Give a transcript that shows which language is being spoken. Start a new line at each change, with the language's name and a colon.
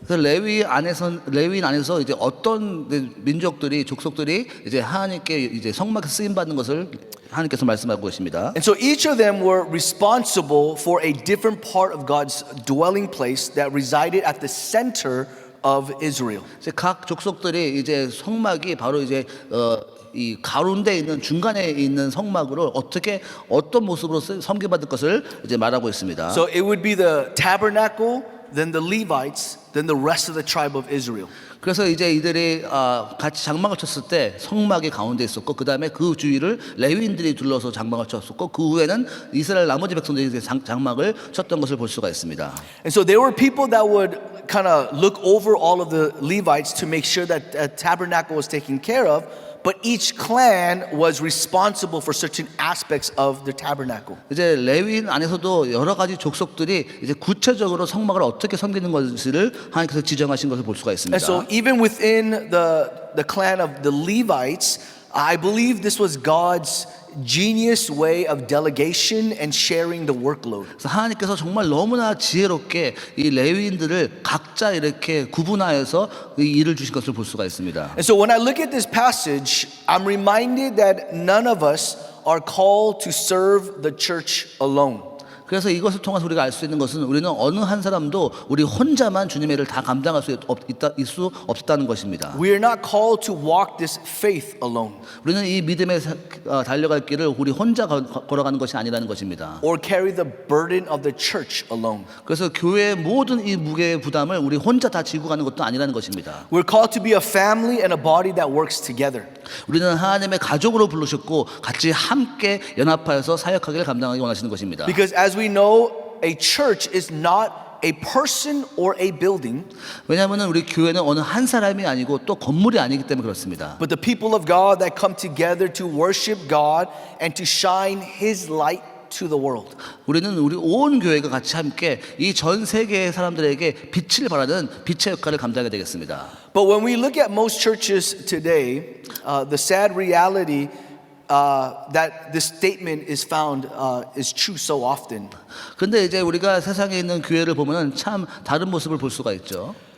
Korean: 그래서 레위인 안에서 이제 어떤 민족들이 족속들이 이제 하나님께 이제 성막에 쓰임 받는 것을 하나님께서 말씀하고 계십니다.
English: And so each of them were responsible for a different part of God's dwelling place that resided at the center of Israel.
Korean: 이제 각 족속들이 이제 성막이 바로 이제 이 가운데 있는 중간에 있는 성막으로 어떤 모습으로 섬겨받을 것을 이제 말하고 있습니다.
English: So it would be the tabernacle, then the Levites, then the rest of the tribe of Israel.
Korean: 그래서 이제 이들이 같이 장막을 쳤을 때 성막이 가운데 있었고 그 다음에 그 주위를 레위인들이 둘러서 장막을 쳤었고 그 후에는 이스라엘 나머지 백성들이 장막을 쳤던 것을 볼 수가 있습니다.
English: And so there were people that would kind of look over all of the Levites to make sure that the tabernacle was taken care of. But each clan was responsible for certain aspects of the tabernacle.
Korean: 이제 레위인 안에서도 여러 가지 족속들이 이제 구체적으로 성막을 어떻게 섬기는 것을 하나님께서 지정하신 것을 볼 수가 있습니다.
English: And so even within the clan of the Levites, I believe this was God's genius way of delegation and sharing the workload.
Korean: 그래서 하나님께서 정말 너무나 지혜롭게 이 레위인들을 각자 이렇게 구분하여서 이 일을 주신 것을 볼 수가 있습니다.
English: And so when I look at this passage, I'm reminded that none of us are called to serve the church alone.
Korean: 그래서 이것을 통해서 우리가 알 수 있는 것은 우리는 어느 한 사람도 우리 혼자만 주님의 일을 다 감당할 수 없다는 것입니다.
English: We are not called to walk this faith alone.
Korean: 우리는 이 믿음에 달려갈 길을 우리 혼자 걸어가는 것이 아니라는 것입니다.
English: Or carry the burden of the church alone.
Korean: 그래서 교회의 모든 이 무게의 부담을 우리 혼자 다 지고 가는 것도 아니라는 것입니다.
English: We're called to be a family and a body that works together.
Korean: 우리는 하나님의 가족으로 부르셨고 같이 함께 연합하여서 사역하기를 감당하기 원하시는 것입니다.
English: Because as we know, a church is not a person or a building.
Korean: 왜냐하면 우리 교회는 어느 한 사람이 아니고 또 건물이 아니기 때문에 그렇습니다.
English: But the people of God that come together to worship God and to shine His light to the world.
Korean: 우리는 우리 온 교회가 같이 함께 이 전 세계의 사람들에게 빛을 발하는 빛의 역할을 감당하게 되겠습니다.
English: But when we look at most churches today, the sad reality that this statement is found is true so often.
Korean: 근데 이제 우리가 세상에 있는 교회를 보면은 참 다른 모습을 볼 수가 있죠.